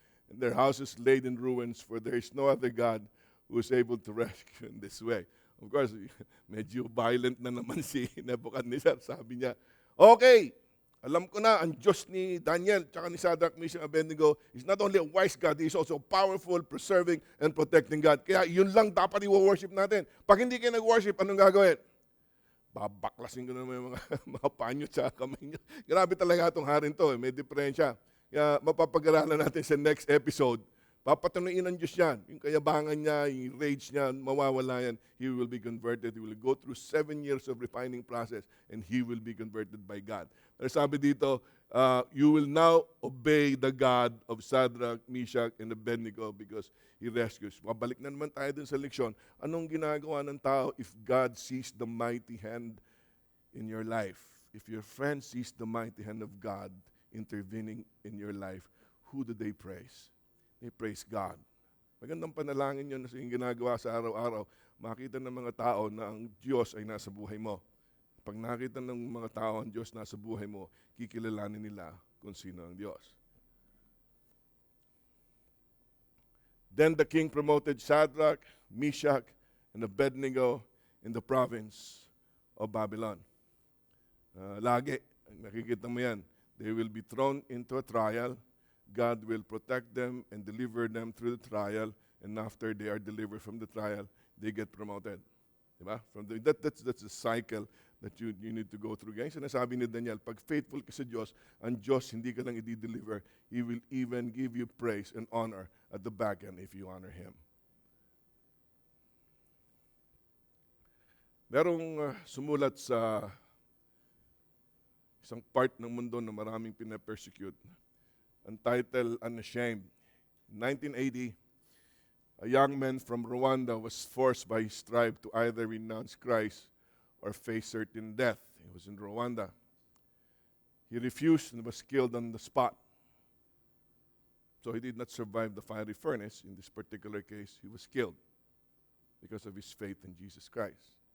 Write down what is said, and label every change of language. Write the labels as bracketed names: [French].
[English] and their houses laid in ruins, for there is no other God who is able to rescue in this way. [Filipino] Of course, medyo violent na naman si Nebuchadnezzar. Sabi niya, okay, alam ko na, ang Diyos ni Daniel, tsaka ni [English] Shadrach, Meshach, Abednego is not only a wise God, He is also powerful, preserving, and protecting God. [Filipino] Kaya yun lang dapat i-worship natin. Pag hindi kayo nag-worship, anong gagawin? Babaklasin ko na yung mga, mga panyo sa kamay niyo. Grabe talaga itong harin to, may diferensya. Kaya mapapag-aralan natin sa next episode. Papatunuin ng Diyos yan. Yung kayabangan niya, yung rage niya, mawawala yan. [English] He will be converted. He will go through 7 years of refining process and he will be converted by God. [Filipino] Pero sabi dito, [English] you will now obey the God of Shadrach, Meshach, and Abednego because He rescues. [Filipino] Mabalik na naman tayo dun sa leksyon. Anong ginagawa ng tao [English] if God sees the mighty hand in your life? If your friend sees the mighty hand of God intervening in your life, who do they praise? They praise God. [Filipino] Magandang panalangin yun na yung ginagawa sa araw-araw. Makita ng mga tao na ang Diyos ay nasa buhay mo. Pag nakita ng mga tao ang Diyos nasa buhay mo, kikilalanin nila kung sino ang Diyos. [English] Then the king promoted Shadrach, Meshach, and Abednego in the province of Babylon. [Filipino] Lagi, nakikita mo yan. [English] They will be thrown into a trial. God will protect them and deliver them through the trial. And after they are delivered from the trial, they get promoted. Diba? That's a cycle that you need to go through. [Filipino] Guys, sinasabi ni Daniel, pag faithful ka sa Diyos, ang Diyos hindi ka lang i-deliver. [English] He will even give you praise and honor at the back end if you honor Him. [Filipino] Merong sumulat sa isang part ng mundo na maraming pinapersecute. Ang title, Unashamed. [English] In 1980, a young man from Rwanda was forced by his tribe to either renounce Christ or face certain death. He was in Rwanda. He refused and was killed on the spot. So he did not survive the fiery furnace. In this particular case, he was killed because of his faith in Jesus Christ.